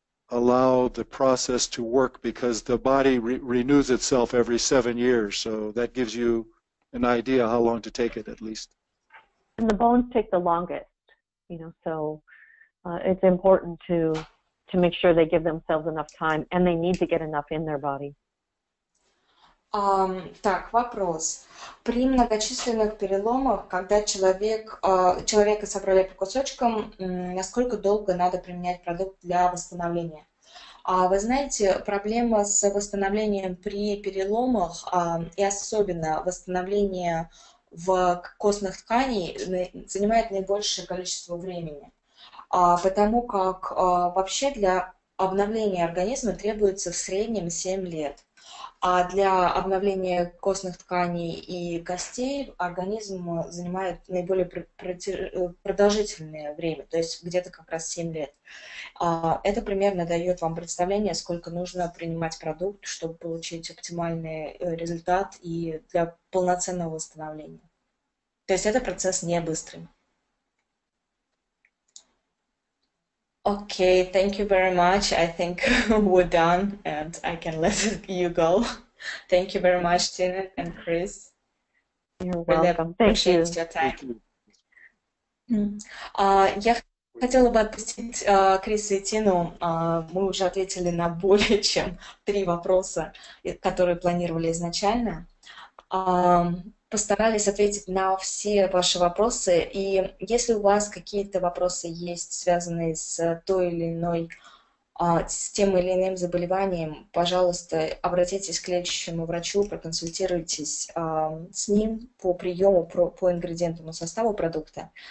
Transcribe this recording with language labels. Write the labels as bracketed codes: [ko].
[en] allow the process to work because the body renews itself every 7 years. So that gives you an idea how long to take it at least. And the bones take the longest, you know, so it's important to make sure they give themselves enough time, and they need to get enough in their body. [ru] Так, вопрос. При многочисленных переломах, когда человека собрали по кусочкам, насколько долго надо применять продукт для восстановления? Вы знаете, проблема с восстановлением при переломах, и особенно восстановление в костных тканей, занимает наибольшее количество времени, потому как вообще для обновления организма требуется в среднем 7 лет. А для обновления костных тканей и костей организм занимает наиболее продолжительное время, то есть где-то как раз 7 лет. Это примерно дает вам представление, сколько нужно принимать продукт, чтобы получить оптимальный результат и для полноценного восстановления. То есть это процесс не быстрый. [en] Okay, thank you very much. I think we're done and I can let you go. Thank you very much, Tina and Chris. You're welcome. Thank you. Your time. [ru] Я хотела бы отпустить Криса и Тину. Мы уже ответили на более чем 3 вопроса, которые планировали изначально. Постарались ответить на все ваши вопросы, и если у вас какие-то вопросы есть, связанные с той или иной, с тем или иным заболеванием, пожалуйста, обратитесь к лечащему врачу, проконсультируйтесь с ним по приему, по ингредиентному составу продукта.